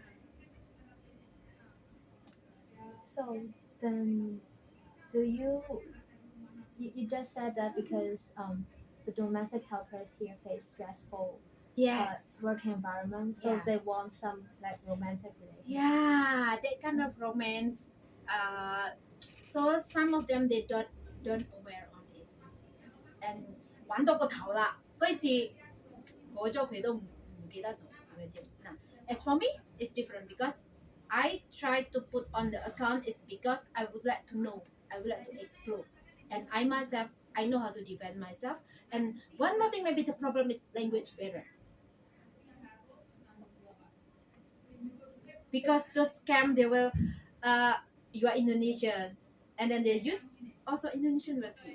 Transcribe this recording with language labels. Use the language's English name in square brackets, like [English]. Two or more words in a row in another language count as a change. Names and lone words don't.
[English] So then, do you just said that because the domestic helpers here face stressful Yes. work environment, so Yeah. they want some like romantic relationship. Yeah, that kind of romance. So some of them they don't aware on it. [Cantonese] And 玩到個頭啦，嗰時過咗佢都唔記得咗，係咪先？ [English] 嗱 ，as for me, it's different because I try to put on the account is because I would like to know, I would like to explore, and I myself I know how to defend myself. And one more thing, maybe the problem is language barrier. Because the scam they will you are Indonesian and then they use also Indonesian word too.